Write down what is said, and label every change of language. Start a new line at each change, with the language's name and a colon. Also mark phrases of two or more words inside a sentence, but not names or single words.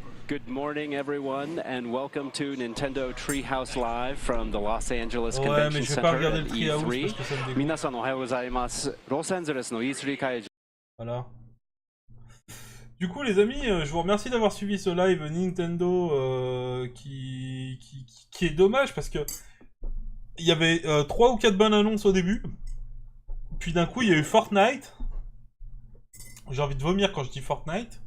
English: Good morning, everyone, and welcome to Nintendo Treehouse Live from the Los Angeles Convention Center at E3.
Japanese: 皆さんおはようございます。ロサンゼルスの E3 会場。
French: Voilà. Du coup, les amis, je vous remercie d'avoir suivi ce live Nintendo qui est dommage parce que il y avait 3 ou 4 bonnes annonces au début. Puis d'un coup, il y a eu Fortnite. J'ai envie de vomir quand je dis Fortnite.